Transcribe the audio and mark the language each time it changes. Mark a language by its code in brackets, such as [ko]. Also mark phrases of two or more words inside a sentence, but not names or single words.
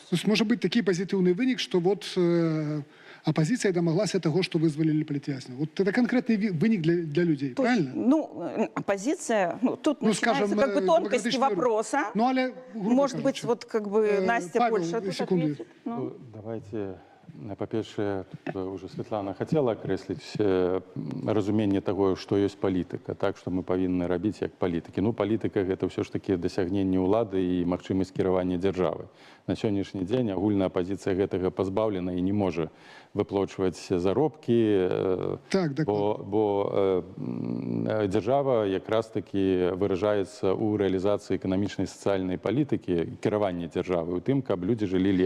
[ru] То есть, может быть, такий позитивный вынік, что оппозиция домоглась того, что вызволили политвязня. Вот это конкретный вынік для людей, то правильно? Ну, оппозиция, тут начинается тонкости вопроса. [be] Ну, але, [ru] может быть, Настя Павел, больше тут секунду. ответит. Ну. Давайте, [be] па-першае, [ru] уже Светлана хотела [be] акрэсліць разуменне таго, што ёсць палітыка, так што мы павінны рабіць як палітыкі. Ну, палітыка гэта ўсё ж такі дасягненне ўлады і магчымасць кіравання дзяржавы. На сённяшні дзень агульная апазіцыя гэтага пазбаўлена і не можа выплачваць заробкі, бо дзяржава якраз такі выражаецца ў рэалізацыі эканамічнай і сацыяльнай палітыкі, кіравання дзяржавы, у тым, каб людзі жылі лепей.